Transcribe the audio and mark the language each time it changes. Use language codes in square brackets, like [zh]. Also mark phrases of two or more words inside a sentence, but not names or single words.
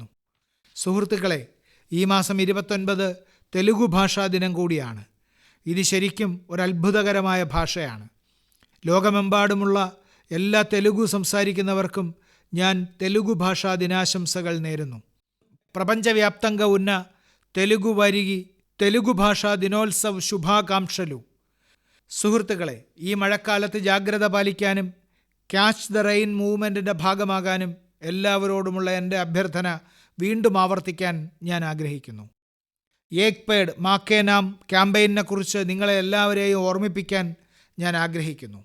[ml] സുഹൃത്തുക്കളെ, ഈ മാസം 29 തെലുഗു ഭാഷാ ദിനം കൂടിയാണ്. ഇത് ശരിക്കും ഒരു അത്ഭുതകരമായ ഭാഷയാണ്. ലോകമെമ്പാടുമുള്ള എല്ലാ തെലുഗു സംസാരിക്കുന്നവർക്കും ഞാൻ തെലുഗു ഭാഷാ ദിനാശംസകൾ നേരുന്നു. [te] ప్రపంచవ్యాప్తంగా ఉన్న తెలుగు వారికి తెలుగు భాషా దినోత్సవ శుభాకాంక్షలు. [ml] സുഹൃത്തുക്കളെ, ഈ മഴക്കാലത്ത് ജാഗ്രത പാലിക്കാനും ക്യാച്ച് ദ റെയിൻ മൂവ്മെൻറ്റിൻ്റെ ഭാഗമാകാനും എല്ലാവരോടുമുള്ള എൻ്റെ അഭ്യർത്ഥന വീണ്ടും ആവർത്തിക്കാൻ ഞാൻ ആഗ്രഹിക്കുന്നു. ഏക് പേഡ് മാക്കേ നാം ക്യാമ്പയിനെക്കുറിച്ച് നിങ്ങളെ എല്ലാവരെയും ഓർമ്മിപ്പിക്കാൻ ഞാൻ ആഗ്രഹിക്കുന്നു.